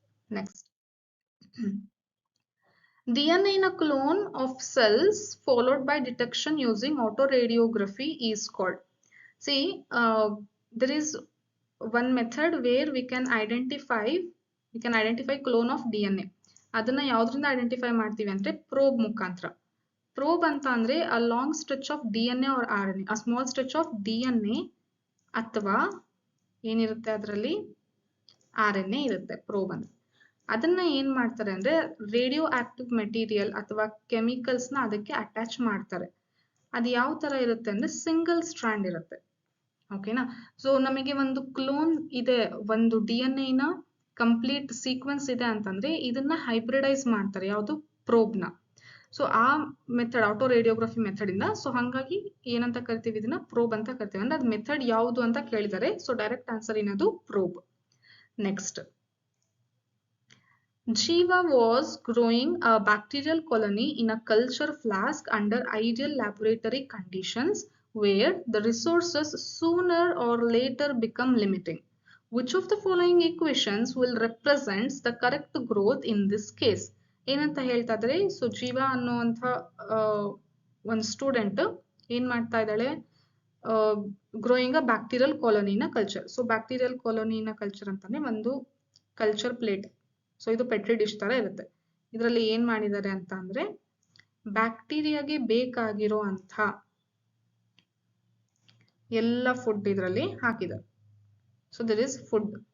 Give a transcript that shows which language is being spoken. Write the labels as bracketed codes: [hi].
[en] Next, DNA in a clone of cells followed by detection using autoradiography is called. See, there is one method where we can identify clone of DNA. [kn] ಅದನ್ನ ಯಾವ್ದ್ರಿಂದ identify ಮಾಡ್ತೀವಿ ಅಂದ್ರೆ probe ಮುಖಾಂತರ. Probe ಅಂತ ಅಂದ್ರೆ [en] a long stretch of DNA [kn] or RNA, a small stretch of DNA ಅಥವಾ ಏನಿರುತ್ತೆ ಅದರಲ್ಲಿ RNA ಇರುತ್ತೆ ಪ್ರೋಬ್ ಅಂದ್ರೆ. ಅದನ್ನ ಏನ್ ಮಾಡ್ತಾರೆ ಅಂದ್ರೆ ರೇಡಿಯೋ ಆಕ್ಟಿವ್ ಮೆಟೀರಿಯಲ್ ಅಥವಾ ಕೆಮಿಕಲ್ಸ್ ನ ಅದಕ್ಕೆ ಅಟ್ಯಾಚ್ ಮಾಡ್ತಾರೆ. ಅದು ಯಾವ ತರ ಇರುತ್ತೆ ಅಂದ್ರೆ ಸಿಂಗಲ್ ಸ್ಟ್ರಾಂಡ್ ಇರುತ್ತೆ. ಓಕೆನಾ? ಸೊ ನಮಗೆ ಒಂದು ಕ್ಲೋನ್ ಇದೆ, ಒಂದು DNA ನ ಕಂಪ್ಲೀಟ್ ಸೀಕ್ವೆನ್ಸ್ ಇದೆ ಅಂತಂದ್ರೆ ಇದನ್ನ ಹೈಬ್ರಿಡೈಸ್ ಮಾಡ್ತಾರೆ, ಯಾವುದು ಪ್ರೋಬ್ ನ. ಸೊ ಆ ಮೆಥಡ್ ಆಟೋ ರೇಡಿಯೋಗ್ರಫಿ ಮೆಥಡ್ ಇಂದ. ಸೊ ಹಂಗಾಗಿ ಏನಂತ ಕರಿತೀವಿ, ಇದನ್ನ ಪ್ರೋಬ್ ಅಂತ ಕರಿತೀವಿ. ಅಂದ್ರೆ ಅದ್ ಮೆಥಡ್ ಯಾವುದು ಅಂತ ಕೇಳಿದ್ದಾರೆ. ಸೊ ಡೈರೆಕ್ಟ್ ಆನ್ಸರ್ ಏನದು probe. Next, [en] Jiva was growing a bacterial colony in a culture flask under ideal laboratory conditions where the resources sooner or later become limiting. Which of the following equations will represent the correct growth in this case? [kn] ಏನಂತ ಹೇಳ್ತಾ ಇದ್ದಾರೆ, so ಜೀವ ಅನ್ನುವಂಥ ಒಂದು student ಏನ್ ಮಾಡ್ತಾ ಇದ್ದಾಳೆ, growing ಅ bacterial ಕಾಲೋನಿನ culture. So bacterial ಕಾಲೋನಿನ culture ಅಂತಾನೆ ಒಂದು ಕಲ್ಚರ್ ಪ್ಲೇಟ್. ಸೊ ಇದು ಪೆಟ್ರಿ ಡಿಶ್ ತರ ಇರುತ್ತೆ. ಇದರಲ್ಲಿ ಏನ್ ಮಾಡಿದ್ದಾರೆ ಅಂತ ಅಂದ್ರೆ ಬ್ಯಾಕ್ಟೀರಿಯಾಗೆ ಬೇಕಾಗಿರೋ ಅಂತ ಎಲ್ಲ ಫುಡ್ ಇದರಲ್ಲಿ ಹಾಕಿದ್ದಾರೆ. [en] So there is food.